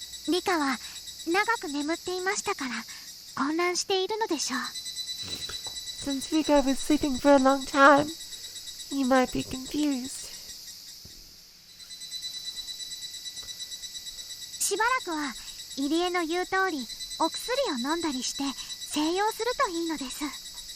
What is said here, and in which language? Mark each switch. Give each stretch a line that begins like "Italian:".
Japanese: リカは長く眠っていましたから混乱しているのでしょう。
English: Since Rika was sleeping for a long time, you might be confused.
Japanese: しばらくは入江の言う通りお薬を飲んだりして静養するといいのです。